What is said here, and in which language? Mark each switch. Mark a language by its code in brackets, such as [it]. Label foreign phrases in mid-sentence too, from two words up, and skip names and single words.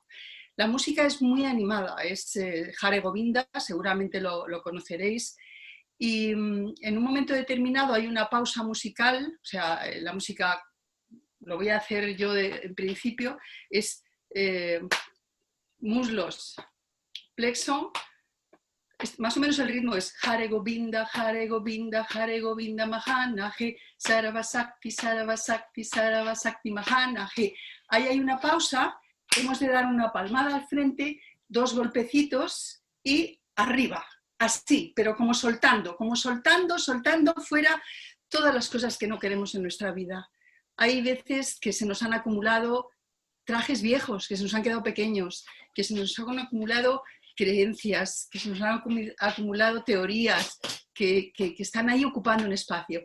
[es] La música es muy animada, es Hare Govinda, seguramente lo conoceréis. Y en un momento determinado hay una pausa musical, o sea, la música, lo voy a hacer yo en principio, es muslos, plexo, más o menos el ritmo es [sa] Hare Govinda, Hare Govinda, Hare Govinda, Mahanahe, Sarvasakti, Sarvasakti, Sarvasakti, Mahanahe. [es] Ahí hay una pausa, hemos de dar una palmada al frente, dos golpecitos y arriba, así, pero como soltando fuera todas las cosas que no queremos en nuestra vida. Hay veces que se nos han acumulado trajes viejos, que se nos han quedado pequeños, que se nos han acumulado creencias, que se nos han acumulado teorías que están ahí ocupando un espacio.